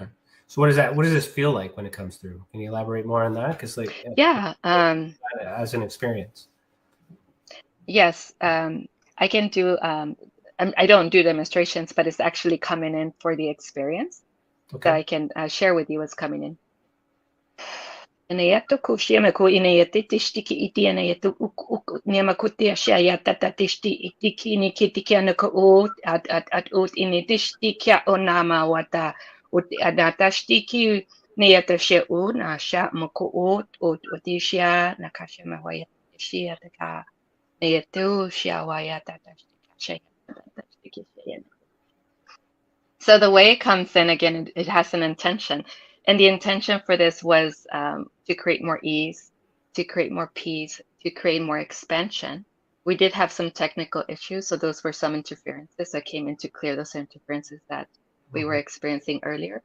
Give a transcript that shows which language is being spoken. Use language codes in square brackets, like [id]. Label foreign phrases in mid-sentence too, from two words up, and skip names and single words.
[en] So what does this feel like when it comes through? Can you elaborate more on that? Because Yeah, as an experience. yes, I can do. I don't do demonstrations, but it's actually coming in for the experience that I can share with you what's coming in. Inayato kushima ku inayati tishtiki iti inayato niamakuti ashaya tata tishti itiki nikiti anako o at ut initishtikia onama wata ut adatashti niyata she u na sha moko ut utishia nakasha mawaya shia taka niyato shiawaya tata shaya. So the way it comes in, again, it has an intention. And the intention for this was to create more ease, to create more peace, to create more expansion. We did have some technical issues, so those were some interferences that came in to clear those interferences that we were experiencing earlier.